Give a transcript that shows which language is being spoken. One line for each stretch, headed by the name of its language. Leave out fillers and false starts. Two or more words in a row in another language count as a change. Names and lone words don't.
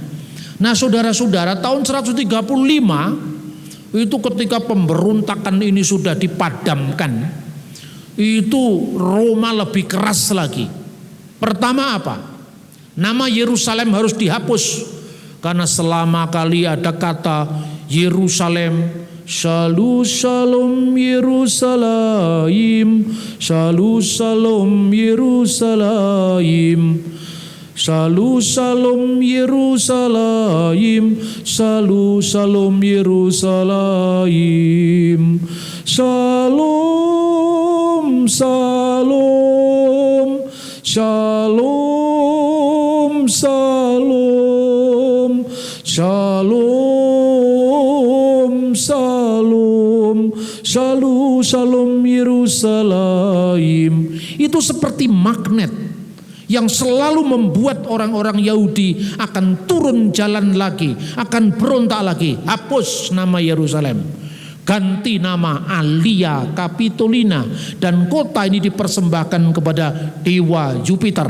Indonesian: Nah saudara-saudara, tahun 135 itu ketika pemberontakan ini sudah dipadamkan, itu Roma lebih keras lagi. Pertama apa? Nama Yerusalem harus dihapus, karena selama kali ada kata Yerusalem,
Hebrew: שלום שלום ירושלים, שלום שלום ירושלים, שלום שלום ירושלים, שלום שלום ירושלים, שלום שלום שלום שלום שלום שלום שלום שלום ירושלים.
Indonesian: Itu seperti magnet yang selalu membuat orang-orang Yahudi akan turun jalan lagi, akan berontak lagi. Hapus nama Yerusalem, ganti nama Alia Capitolina, dan kota ini dipersembahkan kepada dewa Jupiter.